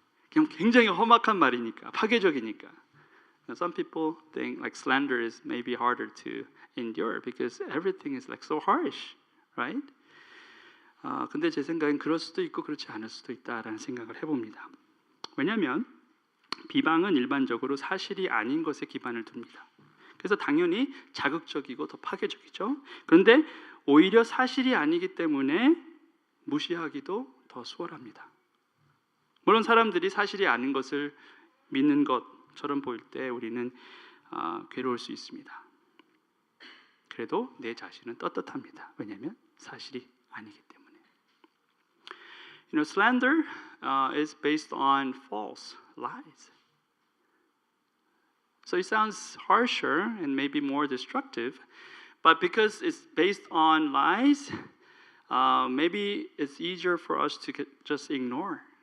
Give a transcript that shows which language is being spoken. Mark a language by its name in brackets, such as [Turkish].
[Korean] 그냥 굉장히 험악한 말이니까, 파괴적이니까. [English] Some people think like slander is maybe harder to endure because everything is like so harsh, right? [Korean] 근데 제 생각엔 그럴 수도 있고 그렇지 않을 수도 있다라는 생각을 해봅니다. 왜냐하면 비방은 일반적으로 사실이 아닌 것에 기반을 둡니다. 그래서 당연히 자극적이고 더 파괴적이죠. 그런데 오히려 사실이 아니기 때문에 무시하기도 더 수월합니다. 물론 사람들이 사실이 아닌 것을 믿는 것처럼 보일 때 우리는 괴로울 수 있습니다. 그래도 내 자신은 떳떳합니다. 왜냐하면 사실이 아니기 때문에. [English] You know, slander is based on false lies. So it sounds harsher and maybe more destructive, but because it's based on lies, maybe it's easier for us to just ignore.